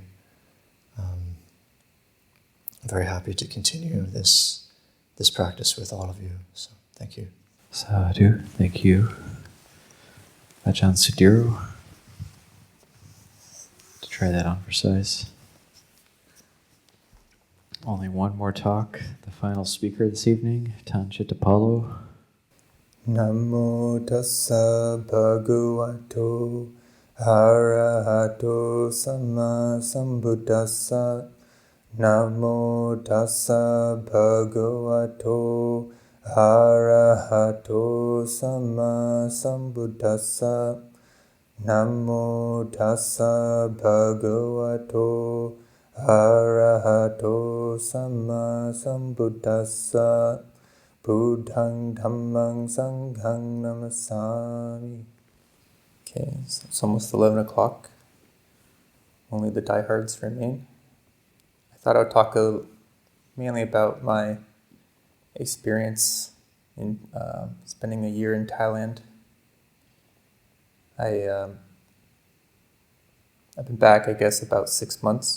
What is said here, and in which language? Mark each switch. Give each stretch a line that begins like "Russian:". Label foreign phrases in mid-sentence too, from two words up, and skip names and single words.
English: I'm very happy to continue this practice with all of you. So thank you. Sadhu, thank you. Ajahn Sudhīro. To try that on for size. Only one more talk. The final speaker this evening, Tan Cittapālo.
Pali: Namo tassa bhagavato arahato sama sambuddhassa. Namo tassa bhagavato arahato sama sambuddhassa. Namo tassa bhagavato arahato sama sambuddhassa. Buddhang dhammang sanghang namasami.
English: Okay, so it's almost 11 o'clock. Only the diehards remain. I thought I would talk mainly about my experience in spending a year in Thailand. I've been back, I guess, about 6 months.